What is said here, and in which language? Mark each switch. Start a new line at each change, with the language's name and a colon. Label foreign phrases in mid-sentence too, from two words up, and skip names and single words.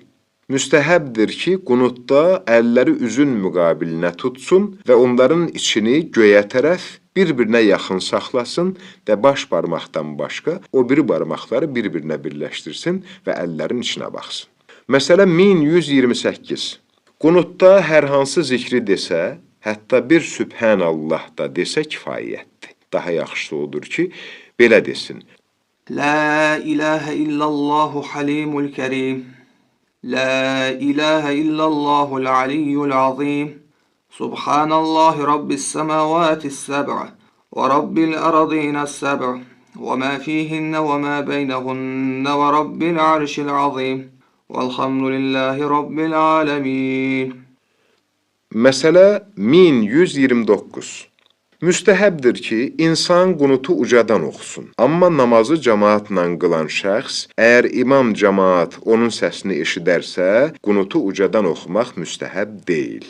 Azerbaijani: Müstəhəbdir ki, qunutda əlləri üzün müqabilinə tutsun və onların içini göyə tərəf bir-birinə yaxın saxlasın və baş barmaqdan başqa o biri barmaqları bir-birinə birləşdirsin və əllərin içinə baxsın. Məsələ 1128. Qunutda hər hansı zikri desə, hətta bir Sübhanallah da desə kifayətdir. Daha yaxşısı odur ki, belə desin.
Arabic: لا إله إلا الله الحليم الكريم. لا إله إلا الله العلي العظيم. سبحان الله رب السماوات السبع ورب الأرضين السبع وما فيهن وما بينهن ورب العرش العظيم. والحمد لله رب العالمين.
Azerbaijani: Məsələ 1129. Müstəhəbdir ki, insan qunutu ucadan oxusun. Amma namazı cəmaatla qılan şəxs, əgər imam cəmaat onun səsini eşidərsə, qunutu ucadan oxumaq müstəhəb deyil.